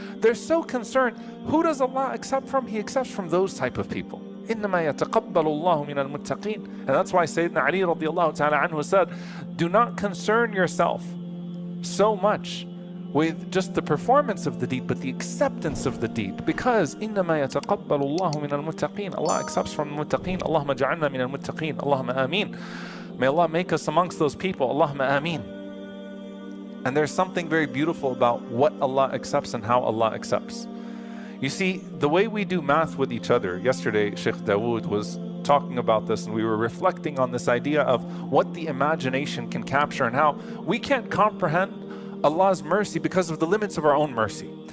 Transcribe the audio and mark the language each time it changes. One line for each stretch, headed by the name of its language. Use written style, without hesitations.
English: They're so concerned. Who does Allah accept from? He accepts from those type of people.
Arabic: إِنَّمَا يَتَقَبَّلُ اللَّهُ مِنَ الْمُتَّقِينَ. And that's why Sayyidina Ali radiallahu ta'ala anhu said, do not concern yourself so much with just the performance of the deed, but the acceptance of the deed.
English: Because
Arabic: إِنَّمَا يَتَقَبَّلُ اللَّهُ مِنَ الْمُتَّقِينَ.
English: Allah accepts from the muttaqeen.
Arabic: Allahumma ja'alna min al-muttaqeen.
English: Allahumma ameen. May Allah make us amongst those people.
Arabic: Allahumma ameen.
English: And there's something very beautiful about what Allah accepts and how Allah accepts. You see, the way we do math with each other, yesterday Sheikh Dawood was talking about this, and we were reflecting on this idea of what the imagination can capture and how we can't comprehend Allah's mercy because of the limits of our own mercy.